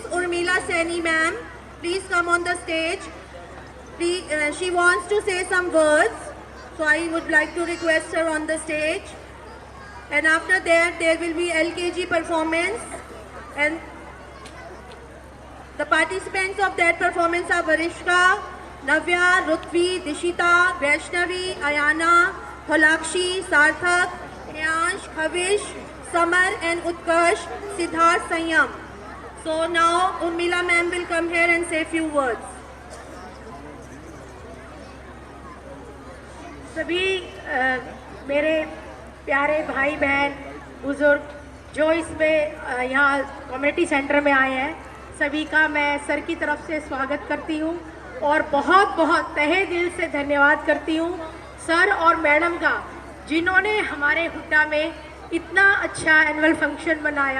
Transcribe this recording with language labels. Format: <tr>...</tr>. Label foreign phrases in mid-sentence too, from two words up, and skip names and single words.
<en>Urmila Saini ma'am, please come on the stage. She wants to say some words, so I would like to request her on the stage. And after that, there will be LKG performance, and the participants of that performance are Varishka, Navya, Rutvi, Dishita, Vaishnavi, Ayana, Holakshi, Sarthak, Neansh, Khavish, Samar and Utkarsh, Siddharth, Sanyam. So now Urmila ma'am will come here and say few words.</en> <hi>सभी मेरे प्यारे भाई बहन बुजुर्ग जो इसमें यहाँ</hi> <en>community centre</en> <hi>में आए हैं, सभी का मैं सर की तरफ से स्वागत करती हूँ और बहुत बहुत तहे दिल से धन्यवाद करती हूँ सर और मैडम का, जिन्होंने हमारे हुड्डा में इतना अच्छा</hi> <en>annual function</en> <hi>बनाया।</hi>